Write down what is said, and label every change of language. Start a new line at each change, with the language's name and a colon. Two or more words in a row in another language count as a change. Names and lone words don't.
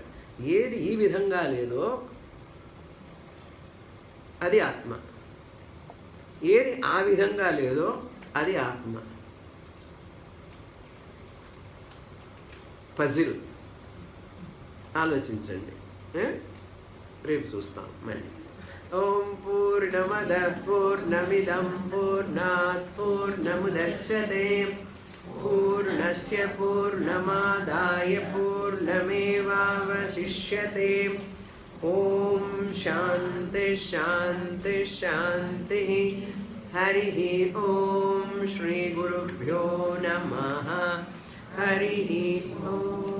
Telugu: ఏది ఈ విధంగా లేదో అది ఆత్మ, ఏది ఆ విధంగా లేదో అది ఆత్మ. పజిల్ ఆలోచించండి, రేపు చూస్తాం మళ్ళీ.
Sanskrit: ఓం పూర్ణమద పూర్ణమిదం పూర్ణాత్ పూర్ణముదచ్యతే పూర్ణస్య పూర్ణమాదాయ పూర్ణమేవావశిష్యతే. ఓం శాంతి శాంతి శాంతి. హరి ఓం శ్రీ గురుభ్యో నమః. హరి ఓం.